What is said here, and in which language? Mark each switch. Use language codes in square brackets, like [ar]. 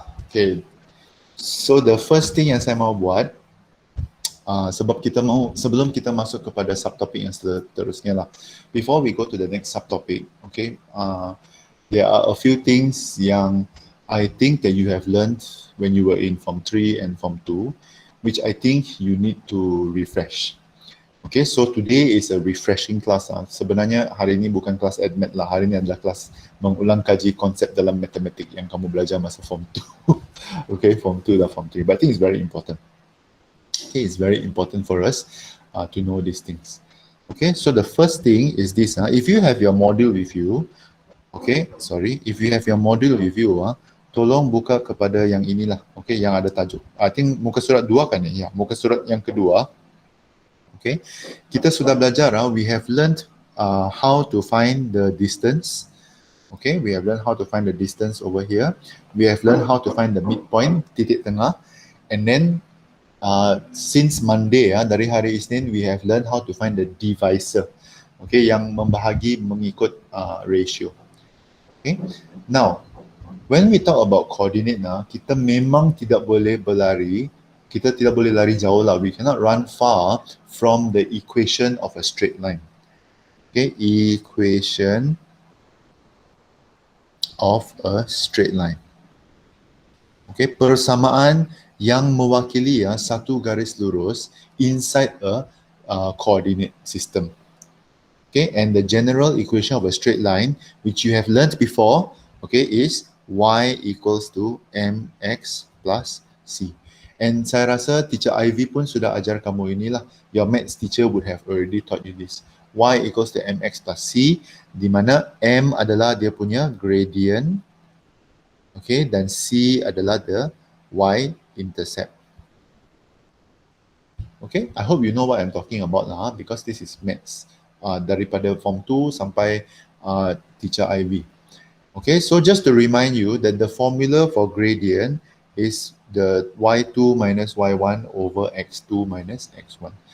[en] Okay, so the first thing [ms] yang saya mau buat, sebelum kita masuk kepada subtopik yang seterusnya lah, [en] before we go to the next subtopic, okay, there are a few things yang I think that you have learned when you were in Form 3 and Form 2, which I think you need to refresh. Okay, so today is a refreshing class. [ms] Sebenarnya hari ini bukan kelas admit lah, hari ini adalah kelas mengulang kaji konsep dalam matematik yang kamu belajar masa Form 2. [en] Okay, Form 2 dan Form 3, but I think it's very important. Okay, it's very important for us to know these things. Okay, so the first thing is this. If you have your module with you, if you have your module with you, [ms] tolong buka kepada yang inilah, okay, yang ada tajuk. [en] I think [ms] muka surat 2 kan ya? Muka surat yang kedua. [en] Okay, [ms] kita sudah belajar, [en] we have learned how to find the distance. Okay, we have learned how to find the distance over here. We have learned how to find the midpoint, [ms] titik tengah. [en] And then, since Monday, [ms] dari hari Isnin, [en] we have learned how to find the divisor. Okay, [ms] yang membahagi mengikut [en] ratio. Okay, now, when we talk about coordinate, [ms] kita memang tidak boleh berlari. Kita tidak boleh lari jauh lah. [en] We cannot run far from the equation of a straight line. Okay, equation of a straight line. [ms] Okay, persamaan yang mewakili satu garis lurus [en] inside a coordinate system. Okay, and the general equation of a straight line, which you have learnt before, okay, is y equals to mx plus c. And [ms] saya rasa teacher Ivy pun sudah ajar kamu inilah. [en] Your maths teacher would have already taught you this. Y equals to mx plus c, [ms] di mana m adalah dia punya gradient, okay, dan c adalah [en] the y-intercept. Okay, I hope you know what I'm talking about lah, because this is maths. [ms] Daripada Form 2 sampai teacher Ivy. [en] Okay, so just to remind you that the formula for gradient is the y2 minus y1 over x2 minus x1.